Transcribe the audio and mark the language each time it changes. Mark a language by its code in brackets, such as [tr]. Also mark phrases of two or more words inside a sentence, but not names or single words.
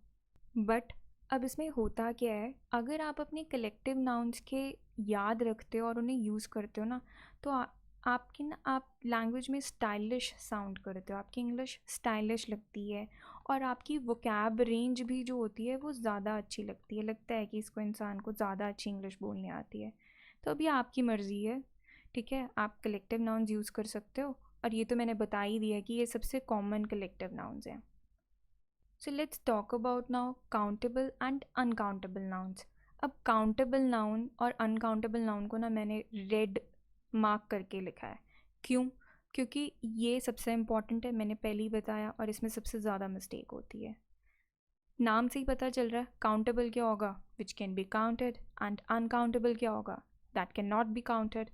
[hi] बट अब इसमें होता क्या है, अगर आप अपने [en] collective nouns [hi] के याद रखते हो और उन्हें यूज़ करते हो ना, तो आपकी ना, आप लैंग्वेज में [en] stylish sound [hi] करते हो, आपकी [en] English stylish [hi] लगती है, और आपकी [en] vocab range [hi] भी जो होती है वो ज़्यादा अच्छी लगती है, लगता है कि इसको, इंसान को ज़्यादा अच्छी इंग्लिश बोलनी आती है। तो अभी आपकी मर्ज़ी है, ठीक है, आप [en] collective nouns use [hi] कर सकते हो, और ये तो मैंने बता ही दिया कि ये सबसे [en] common collective nouns [hi] हैं। [en] So let's talk about now countable and uncountable nouns. [hi] अब [en] countable noun [hi] और [en] uncountable noun [hi] को ना मैंने [en] red mark [hi] करके लिखा है। क्यों? क्योंकि ये सबसे इम्पॉर्टेंट है, मैंने पहले ही बताया, और इसमें सबसे ज़्यादा मिस्टेक होती है। नाम से ही पता चल रहा है, काउंटेबल क्या होगा? [en] which can be counted, and uncountable [hi] क्या होगा? [en] that cannot be counted.